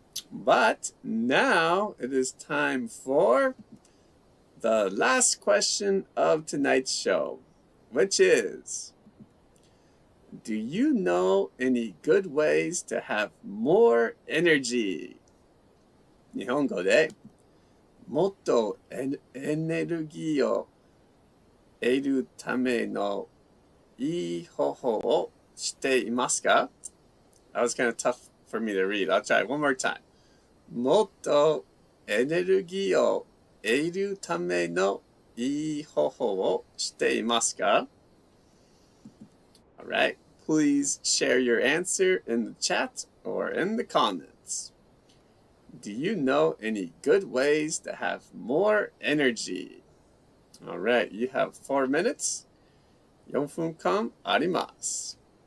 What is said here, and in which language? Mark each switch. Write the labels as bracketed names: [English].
[English] But now it is time for the last question of tonight's show, which is, do you know any good ways to have more energy? [Japanese] 日本語でもっとエネルギーを得るためのいい方法を知っていますか? [English] That was kind of tough for me to read. I'll try one more time. [Japanese] もっとエネルギーを得るためのいい方法をしていますか? [English] All right. Please share your answer in the chat or in the comments. Do you know any good ways to have more energy? All right. You have 4 minutes. [Japanese] 4分間あります。